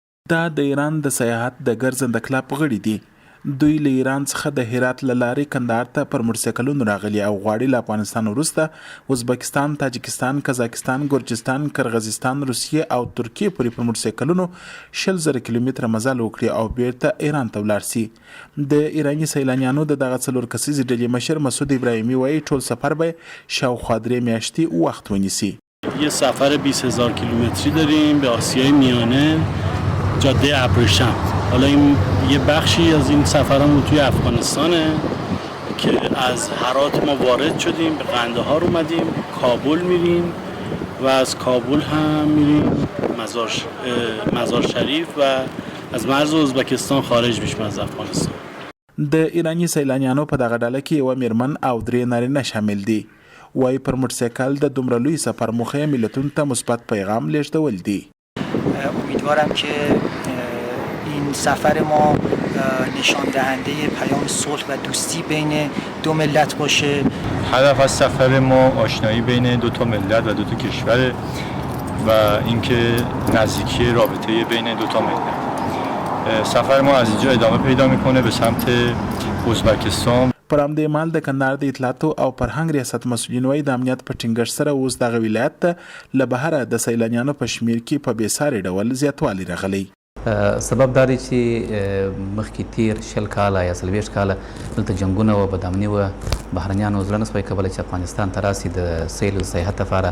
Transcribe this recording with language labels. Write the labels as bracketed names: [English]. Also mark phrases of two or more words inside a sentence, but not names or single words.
[Pashto] دا د ایران د سیاحت د ګرځنده کلب غړي دي. دوی له ایران څخه د هرات له لارې کندهار ته پر موټرسایکلونو راغلي او غواړي له افغانستان وروسته ازبکستان، تاجکستان، قزاقستان، ګرجستان، کرغزستان، روسیې او ترکیې پورې پر موټرسایکلونو 20,000 کیلومتره مزل وکړي او بیرته ایران ته ولاړ سي. د ایراني سیلانیانو د دغه 4 کسیزې ډلې مشر مسعود ابراهیمي وایي ټول سفر به شاوخوا 3 میاشتې وخت ونیسي. [Persian] یه سفر 20,000 کیلومتری داریم به آسیای میانه، جاده ابریشم. حالا این یه بخشی از این سفرمون توی افغانستانه که از هرات ما وارد شدیم، به قندهار اومدیم، کابل میریم و از کابل هم میریم مزار شریف و از مرز ازبکستان خارج میشیم از افغانستان. [Pashto] د ایرانی سیلانیانو په دغه ډله کې یوه میرمن او 3 نارینه شامل دي. وایي پر موټرسایکل د دومره لوی سفر موخه ملتونو ته مثبت پیغام لیږدول دي. [Persian] امیدوارم که این سفر ما نشان دهنده پیام صلح و دوستی بین دو ملت باشه. هدف از سفر ما آشنایی بین دو تا ملت و دو تا کشور و اینکه نزدیکی رابطه بین دو تا ملت. سفر ما از اینجا ادامه پیدا میکنه به سمت ازبکستان. [Pashto] پر همدې مهال د کندهار د اطلاعاتو او فرهنګ ریاست مسؤلین وایي د امنیت په ټینګښت سره اوس دغه ولایت ته له بهره د سیلانیانو په شمیر کې په بېساري ډول زیاتوالی راغلی. سبب دا دی چې مخکې تیر 20 کاله یا 40 کاله دلته جنګونه و، بدامني و، بهرنیانو زړه نسوای کولی چې افغانستان ته راسي د سیل و سیاحت لپاره.